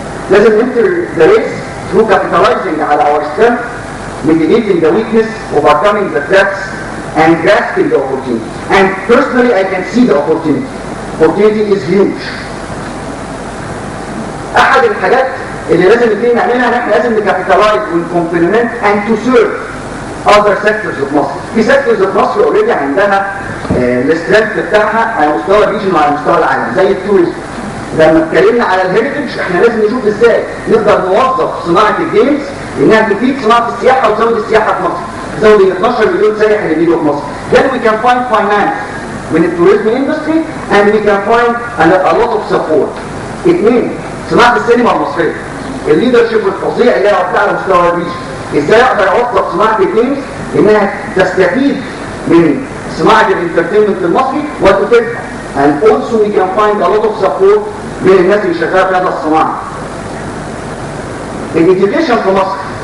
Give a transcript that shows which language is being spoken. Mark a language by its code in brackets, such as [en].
[ar] لازم [en] enter the race through capitalizing على our strength, mitigating the weakness, overcoming the threats, and grasping the opportunity. And personally, I can see the opportunity. Opportunity is huge. [ar] أحد الحاجات اللي لازم نبتدي نعملها ان احنا لازم نكابيتالايز ونكومبلمنت [en] and to serve other sectors of [ar] مصر. في [en] sectors of [ar] مصر اوريدي عندها السترينث بتاعها على مستوى الريجن وعلى مستوى العالم، زي التوريزم. لما اتكلمنا على الهيريتج احنا لازم نشوف ازاي نقدر نوظف صناعه الجيمز انها تفيد صناعه السياحه وتزود السياحه في مصر، تزود ال 12 مليون سائح اللي بيجوا في مصر. [en] Then we can find finance [ar] من التوريزم اندستري [en] and we can find a lot of support. [ar] اثنين، صناعه السينما المصريه، الليدرشيب الفظيع اللي هو على مستوى الريجن، ازاي اقدر اوظف صناعه الجيمز انها تستفيد من صناعه الانترتينمنت المصري وتفيدها. [en] And also we can find a lot of support [ar] من الناس اللي شغاله في هذا الصناعه. الإديوكيشن في مصر